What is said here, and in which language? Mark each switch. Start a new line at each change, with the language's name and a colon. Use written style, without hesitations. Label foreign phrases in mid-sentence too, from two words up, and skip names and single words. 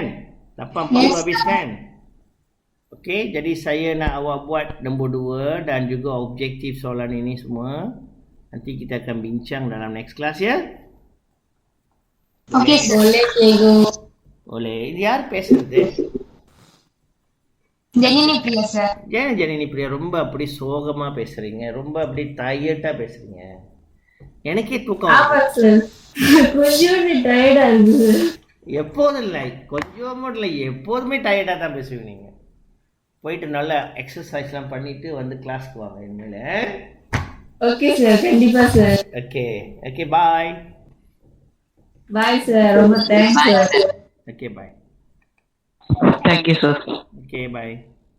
Malay: 8.40 habis kan? Okey, jadi saya nak awak buat nombor 2 dan juga objektif soalan ini semua. Nanti kita akan bincang dalam
English: next class
Malay: ya. Okey, boleh cikgu. Boleh. Ini
Tamil: யார் பேசுறது? ஜெனினி பிரியா சார். ஜெனினி பிரியா ரொம்ப அப்படி சோகமா பேசுறீங்க, ரொம்ப அப்படி டயர்டா பேசுறீங்க. எனக்கே தூக்கம் வருது. கொஞ்சம் டயர்டா இருக்கு. எப்போதும் இல்லை, கொஞ்சம் இல்லை, எப்போதுமே டயர்டா தான் பேசுவீங்க நீங்க. போயிட்டு நல்லா எக்ஸசைஸ்லாம் பண்ணிட்டு வந்து கிளாஸ்க்கு வாங்க. இனிமேல்
English: Okay, sir. Kandippa, sir. Okay. Okay, bye. Bye, sir. ரொம்ப thanks, sir. Okay, bye. Thank you, sir. Okay, bye.